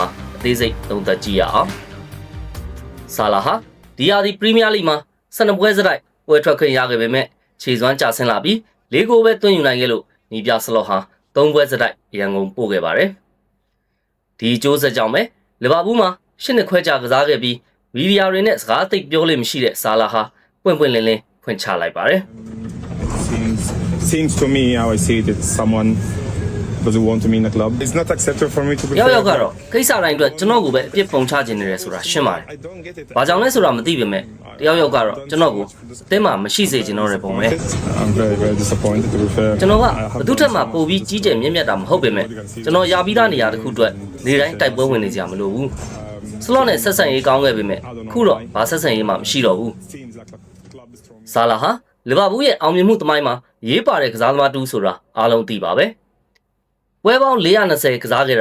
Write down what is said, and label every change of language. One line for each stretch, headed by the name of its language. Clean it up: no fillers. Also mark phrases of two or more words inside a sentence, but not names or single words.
Burmese: အသေးစိတ်သုံးသပ်ကြည့်ရအောင်ဆာလာဟာဒီယာဒီပရီးမီးယားလိမှာ12ပွဲစတိုက်ပွဲထွက်ခွင့်ရခဲ့ပေမဲ့ခြေစွမ်းကျဆင်းလာပြီး၄ဂိုးပဲသွင်းယူနိုင်ခဲ့လို့နီးပြစလော့ဟာ3ပွဲစတိုက်ရန်ကုန်ပို့ခဲ့ပါတယ်ဒီအကျိုးဆက်ကြောင့်ပဲလီဗာပူးမှာ8နှစ်ခွဲကြာကစားခဲ့ပြီးမီဒီယာတွေနဲ့စကားသိပ်ပြောလို့မရှိတဲ့ဆာလာဟာပွင့်ပွင့်လင်းလင်းဖွင့်ချလိုက်ပါတယ်
English: Seems to me how I see it, it's someone doesn't want to be in the club. It's not acceptable for me to be.
Burmese: ရောက်ကတော့ကိစ္စတိုင်းအတွက်ကျွန်တော်ကိုပဲအပြစ်ပုံချခြင်းနေတယ်ဆိုတာရှင်းပါတယ်။ဘာကြောင့်လဲဆိုတာမသိပေမဲ့တယောက်ကတော့ကျွန်တော်ကိုအသင်းမှာမရှိစေချင်တော့တဲ့ပုံပဲ
English: I'm very disappointed to be fair.
Burmese: ကျွန်တော်ကဘသူထက်မှပိုပြီးကြီးကျယ်မြင့်မြတ်တာမဟုတ်ပေမဲ့ကျွန်တော်ရပြီးသားနေရာတစ်ခုအတွက်နေတိုင်းတိုက်ပွဲဝင်နေကြမလို့ဘူး။စလော့နဲ့ဆက်ဆံရေးကောင်းခဲ့ပေမဲ့ခုတော့ဘာဆက်ဆံရေးမှမရှိတော့ဘူး။ဆာလာဟာလီဗာပူးရဲ့အောင်မြင်မှုသမိုင်းမှာရေးပါတဲ့ကစားသမားတူဆိုတာအားလုံးသိပါပဲ။ပွဲပေါင်း420ကစားခဲ့